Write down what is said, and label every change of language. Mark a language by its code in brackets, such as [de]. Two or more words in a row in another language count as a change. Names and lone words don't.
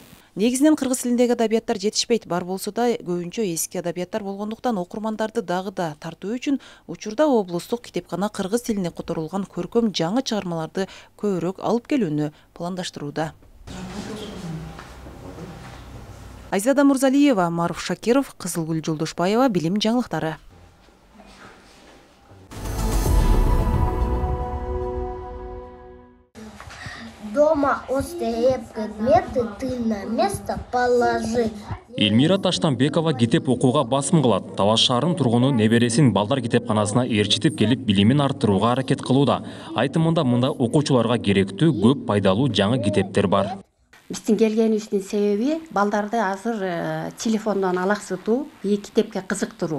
[ky] Негизинен кыргыз тилиндеги адабияттар жетишпейт, бар болсо да көбүнчө эски адабияттар болгондуктан окурмандарды дагы да тартуу үчүн учурда облустук китепкана кыргыз тилине которулган көркөм жаңы чыгармаларды көбүрөөк алып келүүнү пландаштырууда. Айзада Мурзалиева, Маруф Шакиров, Кызылгүл Жолдошбаева, билим жаңылыктары. [ru] Дома оставь предметы, ты на место положи. [ky] Эльмира Таштанбекова китеп окууга басым кылат. Талаш шаарынын тургуну небересин балдар китепканасына ээрчитип келип билимин арттырууга аракет кылууда. Айтымында мында окуучуларга керектүү көп пайдалуу жаңы китептер бар. Биздин келгенибиздин себеби балдарды азыр телефондон алаксытуу, китепке кызыктыруу.